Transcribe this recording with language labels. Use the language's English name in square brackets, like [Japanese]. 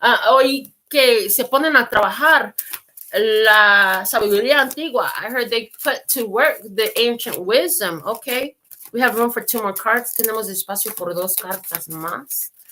[Spanish] Oí que se ponen a trabajar la sabiduría antigua. [English] I heard they put to work the ancient wisdom. Okay, we have room for 2 more cards. [Spanish] Tenemos espacio por 2 cartas más.